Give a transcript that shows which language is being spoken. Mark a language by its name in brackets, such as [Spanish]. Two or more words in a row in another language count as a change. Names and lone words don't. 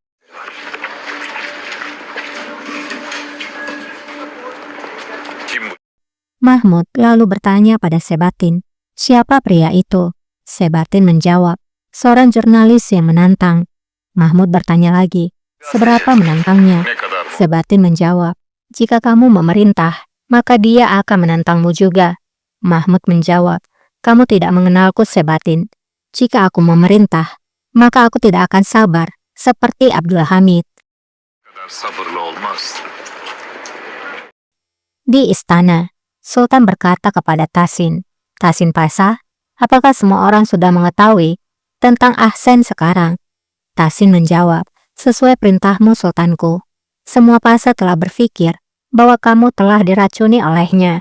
[Turkish] Kim bu? [Indonesian] Mahmud lalu bertanya pada Sebatin, siapa pria itu? Sebatin menjawab, seorang jurnalis yang menantang. Mahmud bertanya lagi, seberapa menantangnya? [Turkish] Ne kadar bu? [Indonesian] Sebatin menjawab, jika kamu memerintah, maka dia akan menantangmu juga. Mahmud menjawab, kamu tidak mengenalku Sebatin. Jika aku memerintah, maka aku tidak akan sabar, seperti Abdul Hamid. [Turkish] Kadar sabırlı olmaz. [Indonesian] Di istana, Sultan berkata kepada Tasin, Tasin Pasha, apakah semua orang sudah mengetahui tentang Ahsen sekarang? Tasin menjawab, sesuai perintahmu Sultanku. Semua Pasha telah berpikir bahwa kamu telah diracuni olehnya.